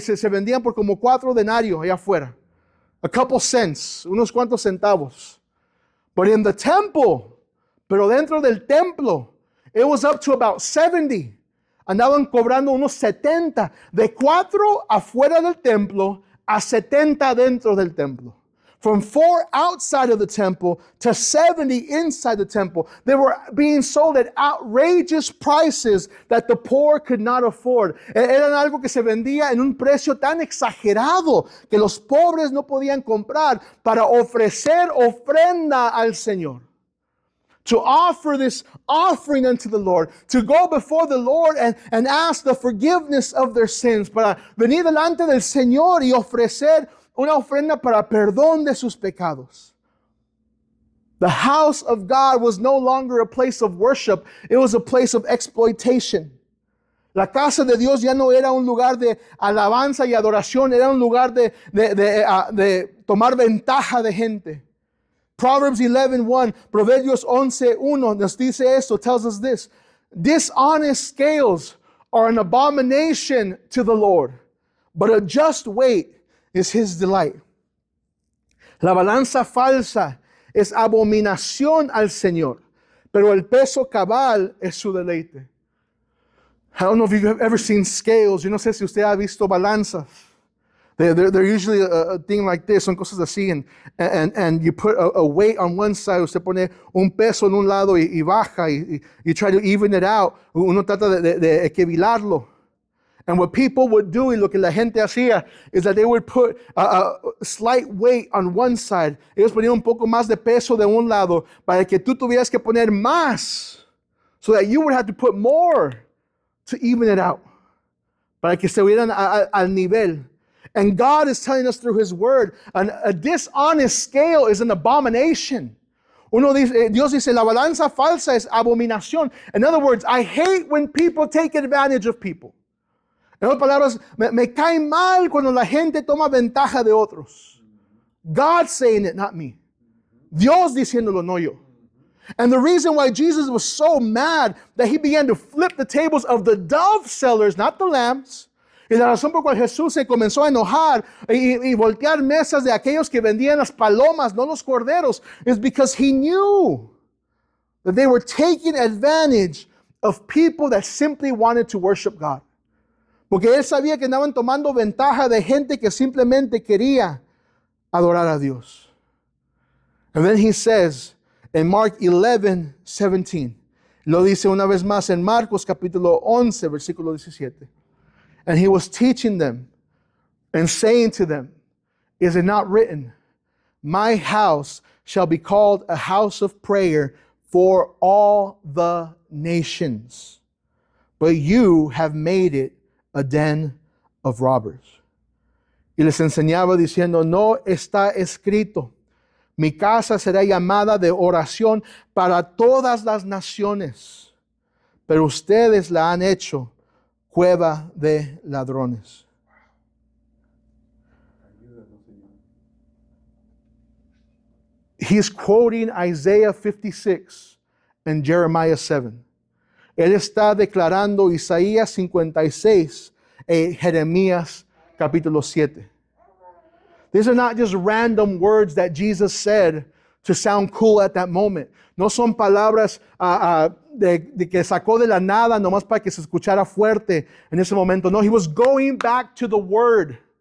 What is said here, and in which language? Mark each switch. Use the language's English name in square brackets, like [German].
[Spanish] Se vendían por como 4 denarios allá afuera. [English] A couple cents, [Spanish] unos cuantos centavos. [English] But in the temple, [Spanish] pero dentro del templo, [English] it was up to about 70. [Spanish] Andaban cobrando unos 70. De 4 afuera del templo a 70 dentro del templo. [English] From 4 outside of the temple to 70 inside the temple. They were being sold at outrageous prices that the poor could not afford. [Spanish] Eran algo que se vendía en un precio tan exagerado que los pobres no podían comprar para ofrecer ofrenda al Señor. [English] To offer this offering unto the Lord, to go before the Lord and ask the forgiveness of their sins, [Spanish] para venir delante del Señor y ofrecer una ofrenda para perdón de sus pecados. [English] The house of God was no longer a place of worship, it was a place of exploitation. [Spanish] La casa de Dios ya no era un lugar de alabanza y adoración, era un lugar de tomar ventaja de gente. [English] Proverbs 11:1, [Spanish] Proverbios 11:1 nos dice esto, [English] tells us this. Dishonest scales are an abomination to the Lord, but a just weight is His delight. [Spanish] La balanza falsa es abominación al Señor, pero el peso cabal es su deleite. [English] I don't know if you've ever seen scales. [Spanish] Yo no sé si usted ha visto balanzas. [English] They're usually a thing like this, [Spanish] son cosas así, [English] and you put a weight on one side, [Spanish] usted pone un peso en un lado y baja, y [English] you try to even it out, [Spanish] uno trata de equilibrarlo. [English] And what people would do, [Spanish] y lo que la gente hacía, [English] is that they would put a slight weight on one side. [Spanish] Ellos ponían un poco más de peso de un lado para que tú tuvieras que poner más, [English] so that you would have to put more to even it out, [Spanish] para que estuvieran al nivel. [English] And God is telling us through His Word, a dishonest scale is an abomination. [Spanish] Dios dice, la balanza falsa es abominación. [English] In other words, I hate when people take advantage of people. [Spanish] En otras palabras, me cae mal cuando la gente toma ventaja de otros. [English] God saying it, not me. [Spanish] Dios diciéndolo, no yo. [English] And the reason why Jesus was so mad that He began to flip the tables of the dove sellers, not the lambs. [Spanish] Y la razón por la cual Jesús se comenzó a enojar y voltear mesas de aquellos que vendían las palomas, no los corderos, [English] is because He knew that they were taking advantage of people that simply wanted to worship God. [Spanish] Porque Él sabía que andaban tomando ventaja de gente que simplemente quería adorar a Dios. [English] And then He says in Mark 11:17, [Spanish] lo dice una vez más en Marcos capítulo 11, versículo 17. [English] And he was teaching them and saying to them, is it not written, my house shall be called a house of prayer for all the nations, but you have made it a den of robbers. [Spanish] Y les enseñaba diciendo, no está escrito, mi casa será llamada de oración para todas las naciones, pero ustedes la han hecho cueva de ladrones. [English] He's quoting Isaiah 56 and Jeremiah 7. [Spanish] Él está declarando Isaías 56 y Jeremías capítulo 7. [English] These are not just random words that Jesus said to sound cool at that moment. [Spanish] No son palabras de que sacó de la nada nomás para que se escuchara fuerte en ese momento. [English] No, he was going back to the word.